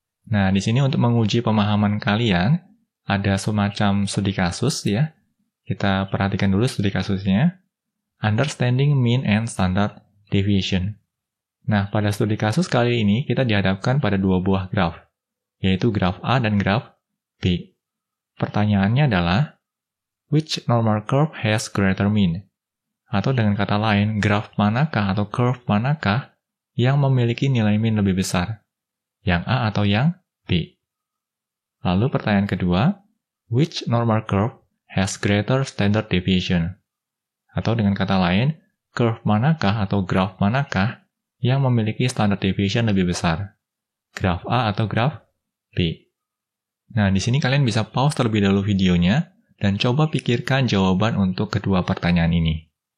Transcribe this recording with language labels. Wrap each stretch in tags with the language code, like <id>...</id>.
<id>Nah, di sini untuk menguji pemahaman kalian, ada semacam studi kasus ya. Kita perhatikan dulu studi kasusnya.</id> <en>Understanding mean and standard deviation.</en> <id>Nah, pada studi kasus kali ini kita dihadapkan pada 2 buah graf, yaitu graf A dan graf B. Pertanyaannya adalah,</id> <en>which normal curve has greater mean?</en> <id>Atau dengan kata lain, graf manakah atau curve manakah yang memiliki nilai mean lebih besar? Yang A atau yang B? Lalu pertanyaan kedua,</id> <en>which normal curve has greater standard deviation?</en> <id>Atau dengan kata lain, curve manakah atau graf manakah yang memiliki standard deviation lebih besar? Graf A atau graf B? Nah, di sini kalian bisa pause terlebih dahulu videonya dan coba pikirkan jawaban untuk kedua pertanyaan ini.</id>